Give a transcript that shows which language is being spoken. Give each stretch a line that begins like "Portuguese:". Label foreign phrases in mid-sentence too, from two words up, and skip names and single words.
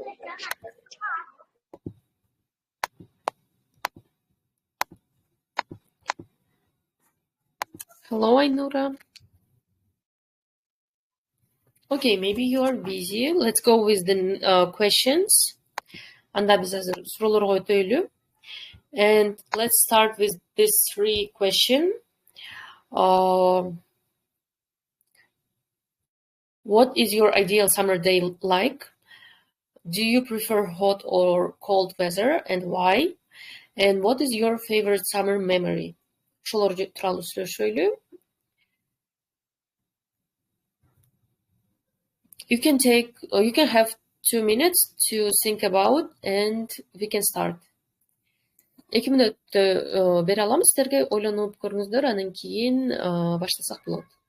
English: Hello, Aynura. Okay, maybe you are busy. Let's go with the questions.
Kyrgyz: Анда биз азыр суроолорго өтөлү.
English: And let's start with this 3 question. What is your ideal summer day like? Do you prefer hot or cold weather and why? And what is your favorite summer memory?
Kyrgyz: Ошолор тууралуу сүйлөшөлү.
English: You can have 2 minutes to think about and we can start.
Kyrgyz: 2 мүнөттө бере алам сиздерге, ойлонуп көрүңүздөр, анан кийин баштасак болот.